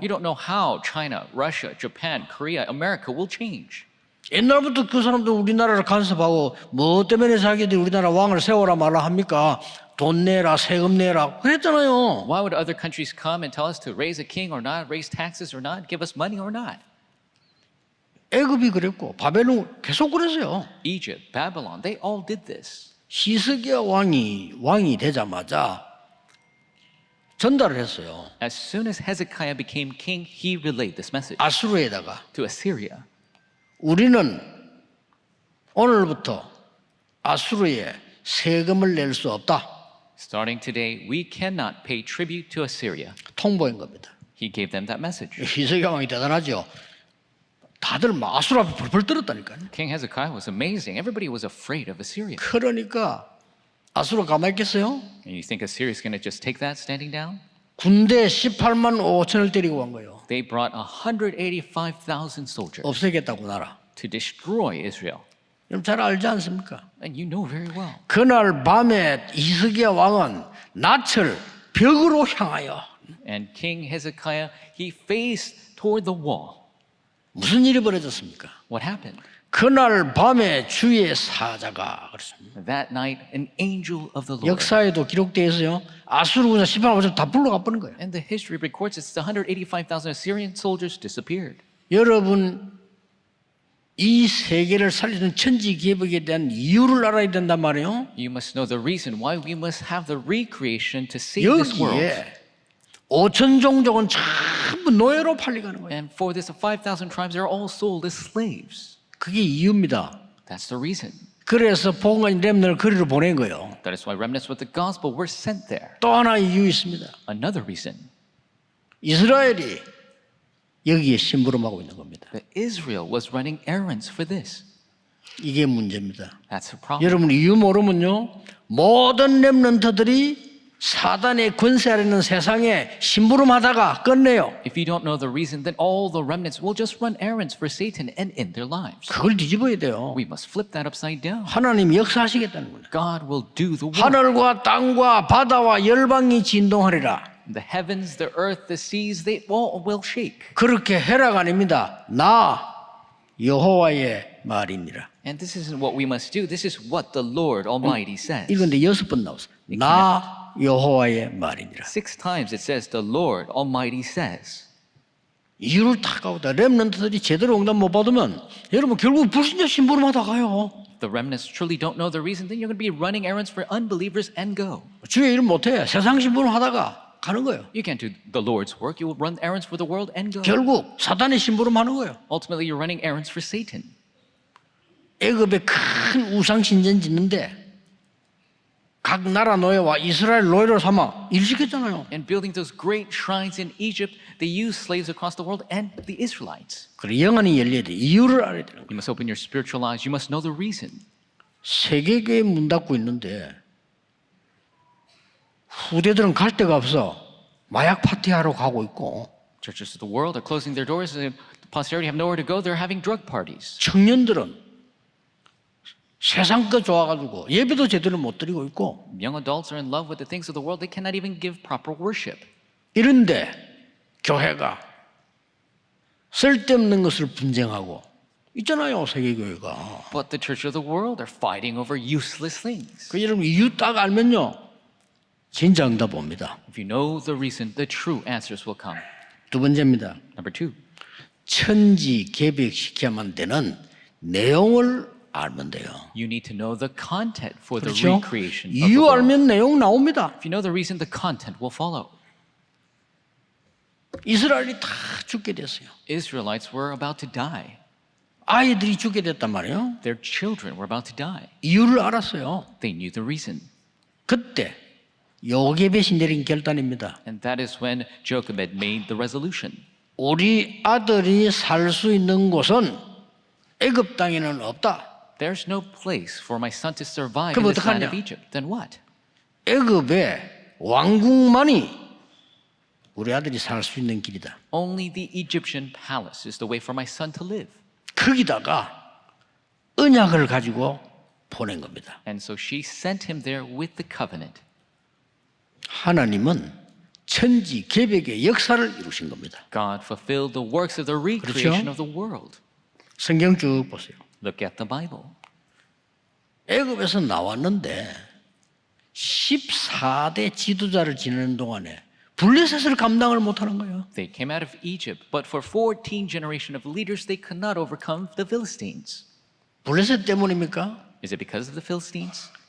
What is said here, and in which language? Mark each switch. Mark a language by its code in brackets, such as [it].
[en] You don't know how China, Russia, Japan, Korea, America will change. [ko] 옛날부터 그 사람들 우리나라를 간섭하고 뭐 때문에 자기들이 우리나라 왕을 세워라 말라 합니까? 돈 내라, 세금 내라 그랬잖아요. [en] Why would other countries come and tell us to raise a king or not, raise taxes or not, give us money or not? [ko] 애굽이 그랬고 바벨론 계속 그랬어요. [en] Egypt, Babylon, they all did this. [ko] 히스기야 왕이 되자마자 전달을 했어요. [en] As soon as Hezekiah became king, he relayed this message [ko] 아수르에다가 [en] to Assyria. [ko] 우리는 오늘부터 아수르에 세금을 낼 수 없다. [en] Starting today, we cannot pay tribute to Assyria. [ko] 통보한 겁니다. [en] He gave them that message. [ko] 히스기야 왕이 대단하죠. 다들 막 아수르 앞에 벌벌 떨었다니까요. [en] King Hezekiah was amazing. Everybody was afraid of Assyria. [ko] 그러니까 아수르 가만히 있겠어요? [en] And you think Assyria is going to just take that standing down? [ko] 군대 18만 5천을 데리고 간 거예요. [en] They brought 185,000 soldiers [ko] 없애겠다고 나라. [en] to destroy Israel. [ko] 여러분 잘 알지 않습니까? [en] And you know very well. [ko] 그날 밤에 히스기야 왕은 낯을 벽으로 향하여 [en] And King Hezekiah, he faced toward the wall. [ko] 무슨 일이 벌어졌습니까? [en] What happened? [ko] 그날 밤에 주의 사자가 그렇습니다. [en] That night, an angel of the Lord. [ko] 역사에도 기록되어 있어요. 아수르 군사 18만 5천 다 불러가 버린 거예요. [en] And the history records it's the 185,000 Assyrian soldiers disappeared. [ko] 여러분 이 세계를 살리는 천지 개벽에 대한 이유를 알아야 된단 말이에요. [en] You must know the reason why we must have the recreation to save this world. [ko] 여기에 5천 종족은 전부 노예로 팔려가는 거예요. [en] And for this, 5,000 tribes, they're all sold as slaves. [ko] 그게 이유입니다. [en] That's the reason. [ko] 그래서 복음의 렘넌트를 거리로 보낸 거예요. [en] That is why remnants with the gospel were sent there. [ko] 또 하나 이유 있습니다. [en] Another reason, [ko] 이스라엘이 여기에 심부름하고 있는 겁니다. [en] that Israel was running errands for this. [ko] 이게 문제입니다. [en] That's the problem. [ko] 여러분 이유 모르면요 모든 렘넌트들이 사단의 권세 아래 있는 세상에 심부름하다가 끝내요. [en] If you don't know the reason, then all the remnants will just run errands for Satan and end their lives. [ko] 그걸 뒤집어야 돼요. [en] We must flip that upside down. [ko] 하나님이 역사하시겠다는 거예요. [en] God will do the work. [ko] 하늘과 땅과 바다와 열방이 진동하리라. [en] The heavens, the earth, the seas, they all will shake. [ko] 그렇게 해라가 아닙니다. 나 여호와의 말이니라. [en] And this isn't what we must do. This is what the Lord Almighty says. [ko] 이건데 6번 나왔어. 나 여호와의 말이니라. [en] 6 times it says, the Lord Almighty says. [ko] 이유를 딱 가보다 렘넌트들이 제대로 응답 못 받으면 여러분 결국 불신자 심부름하다 가요. [en] The remnants truly don't know the reason, then you're going to be running errands for unbelievers and go. [ko] 주의 일 못해. 세상 심부름하다가 가는 거예요. [en] You can't do the Lord's work. You will run errands for the world and go. [ko] 결국 사단의 심부름하는 거예요. [en] Ultimately, you're running errands for Satan. [ko] 애굽에 큰 우상 신전 짓는데 각 나라 노예와 이스라엘 노예를 삼아 일시켰잖아요. [en] And building those great shrines in Egypt, they used slaves across the world and the Israelites. [ko] 그래 영안이 열려야 돼. 이유를 알아야 되는 거예요. [en] You must open your spiritual eyes. You must know the reason. [ko] 세계교회 문 닫고 있는데 후대들은 갈 데가 없어. 마약 파티하러 가고 있고 [en] Churches of the world are closing their doors. The posterity have nowhere to go. They're having drug parties. [ko] 청년들은 세상 거 좋아가지고 예배도 제대로 못 드리고 있고 [en] Young adults are in love with the things of the world. They cannot even give proper worship. [ko] 이런데 교회가 쓸데없는 것을 분쟁하고 있잖아요, 세계교회가. [en] But the church of the world are fighting over useless things. [ko] 그 여러분 이유 딱 알면요, 진짜 응답 옵니다. [en] If you know the reason, the true answers will come. [ko] 두 번째입니다. [en] Number 2, [ko] 천지 개벽시켜야만 되는 내용을 알면 돼요. [en] you need to know the content for the [ko] 그렇죠? [en] recreation of the [ko] 이유 [en] world. [ko] 알면 내용 나옵니다. [en] If you know the reason, the content will follow. [ko] 이스라엘이 다 죽게 됐어요. [en] Israelites were about to die. [ko] 아이들이 죽게 됐단 말이에요. [en] Their children were about to die. [ko] 이유를 알았어요. [en] They knew the reason. [ko] 그때 요게벳이 내린 결단입니다. [en] And that is when Jochebed made the resolution. [ko] 우리 아들이 살 수 있는 곳은 애굽 땅에는 없다. [en] There's no place for my son to survive [ko] 그럼 [en] in this land [ko] 어떡하냐? [en] of Egypt. Then what? [ko] 애굽의 왕궁만이 우리 아들이 살 수 있는 길이다. [en] Only the Egyptian palace is the way for my son to live. [ko] 거기다가 언약을 가지고 보낸 겁니다. [en] And so she sent him there with the covenant. [ko] 하나님은 천지 개벽의 역사를 이루신 겁니다. [en] God fulfilled the works of the recreation of the world. [ko] 성경 쭉 보세요. [en] Look at the Bible. [ko] 애굽에서 나왔는데 14대 지도자를 지내는 동안에 블레셋을 감당을 못하는 거예요. [en] They came out of Egypt, but for 14 generations of leaders, they could not overcome the Philistines. [ko] 블레셋 때문입니까? [en] Is it because of the Philistines?